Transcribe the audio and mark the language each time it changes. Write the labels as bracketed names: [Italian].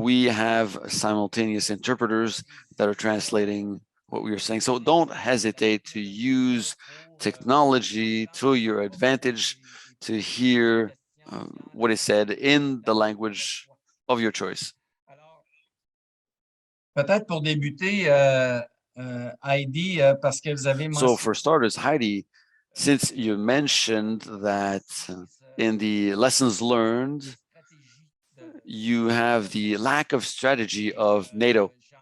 [English] we have simultaneous interpreters that are translating what we are saying. So don't hesitate to use technology to your advantage to hear what is said in the language of your choice. [French] Peut-être pour débuter, Heidi, parce que vous avez [English] So for starters, Heidi, since you mentioned that in the lessons learned, you have the lack of strategy of NATO.